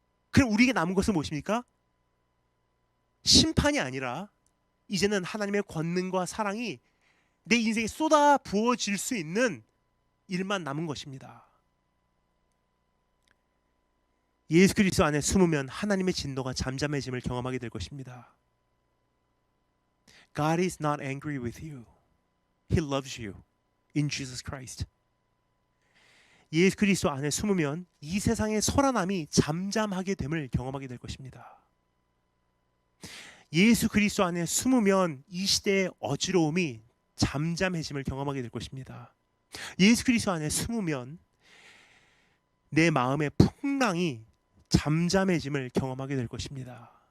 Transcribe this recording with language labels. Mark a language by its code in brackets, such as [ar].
[ko] 그럼 우리에게 남은 것은 무엇입니까? 심판이 아니라 이제는 하나님의 권능과 사랑이 내 인생에 쏟아 부어질 수 있는 일만 남은 것입니다. 예수 그리스도 안에 숨으면 하나님의 진노가 잠잠해짐을 경험하게 될 것입니다. [en] God is not angry with you. He loves you in Jesus Christ. [ko] 예수 그리스도 안에 숨으면 이 세상의 소란함이 잠잠하게 됨을 경험하게 될 것입니다. 예수 그리스도 안에 숨으면 이 시대의 어지러움이 잠잠해짐을 경험하게 될 것입니다. 예수 그리스도 안에 숨으면 내 마음의 풍랑이 잠잠해짐을 경험하게 될 것입니다.